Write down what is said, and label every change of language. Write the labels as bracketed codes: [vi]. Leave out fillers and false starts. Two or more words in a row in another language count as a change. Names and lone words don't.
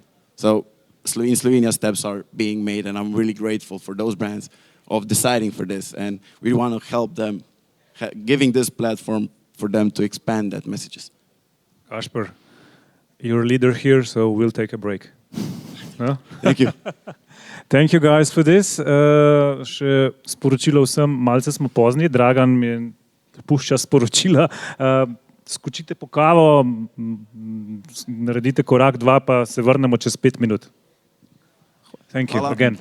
[en] So in Slovenia, steps are being made, and I'm really grateful for those brands of deciding for this, and we want to help them, giving this platform for them to expand that messages. Kasper, you're a leader here, so we'll take a break. No? Thank you. Thank you guys for this. [sl] Še sporočilo vsem, malce smo pozni, Dragan mi pušča sporočila. Skočite po kavo, naredite korak, dva, pa se vrnemo čez 5 minut. [en] Thank you again.